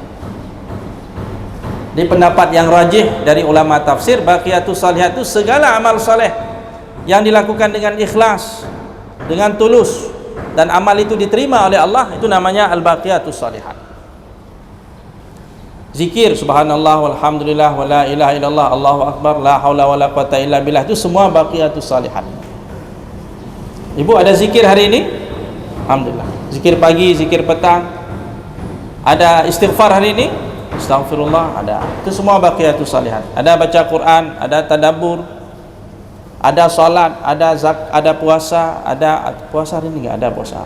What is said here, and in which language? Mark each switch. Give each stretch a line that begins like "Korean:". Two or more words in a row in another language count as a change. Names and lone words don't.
Indonesian: Di pendapat yang rajih dari ulama tafsir,
Arabic: الباقيات الصالحات
Indonesian: itu segala amal saleh yang dilakukan dengan ikhlas, dengan tulus, dan amal itu diterima oleh Allah, itu namanya
Arabic: الباقيات الصالحات. Zikir سبحان الله والحمد لله ولا إله إلا الله الله أكبر لا حول ولا قوة إلا بالله,
Indonesian: itu semua
Arabic: الباقيات الصالحات.
Indonesian: Ibu ada zikir hari ini? Alhamdulillah. Zikir pagi, zikir petang. Ada istighfar hari ini? Astaghfirullah, ada. Itu semua
Arabic: الباقيات الصالحات.
Indonesian: Ada baca Quran, ada tadabbur, ada salat, ada puasa, ada puasa hari ini enggak ada puasa.